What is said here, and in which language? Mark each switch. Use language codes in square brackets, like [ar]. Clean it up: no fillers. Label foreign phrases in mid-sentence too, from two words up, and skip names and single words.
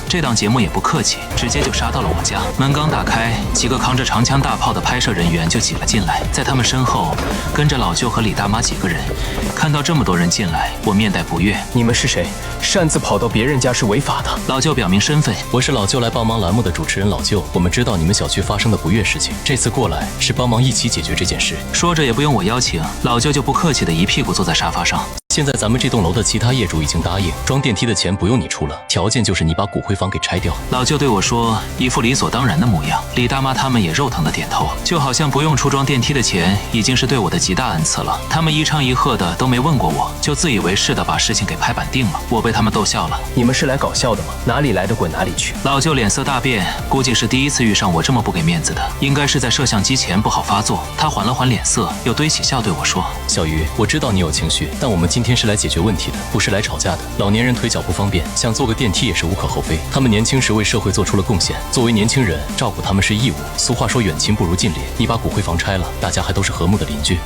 [zh] 這檔節目也不客氣，直接就殺到了我家。門剛打開，幾個扛着長槍大炮的拍攝人員就擠了進來，在他們身後跟着老舅和李大媽幾個人。看到這麼多人進來，我面帶不悅：“ 你們是誰？擅自跑到別人家是違法的。” 老舅表明身份：“ 我是老舅來幫忙欄目的主持人老舅，我們知道你們小區發生的不悅事情，這次過來是幫忙一起解決這件事。” 說着也不用我邀請，老舅就不客氣的一屁股坐在沙發上。现在咱們這棟樓的其他業主已經答應，裝電梯的錢不用你出了，條件就是你把骨灰房給拆掉。老舅對我說，一副理所當然的模樣。李大媽他們也肉疼的點頭，就好像不用出裝電梯的錢已經是對我的極大恩賜了。他們一唱一和的都沒問過我，就自以為是的把事情給拍板定了。我被他們逗笑了。你們是來搞笑的嗎？哪裡來的滾哪裡去。老舅臉色大變，估計是第一次遇上我這麼不給面子的，應該是在攝像機前不好發作。他緩了緩臉色，又堆起笑對我說，小魚，我知道你有情緒，但我們今天是來解決問題的，不是來吵架的。老年人腿腳不方便，想坐個電梯也是無可厚非。他們年輕時為社會做出了貢獻，作為年輕人，照顧他們是義務。俗話說遠親不如近鄰，你把骨灰房拆了，大家還都是和睦的鄰居。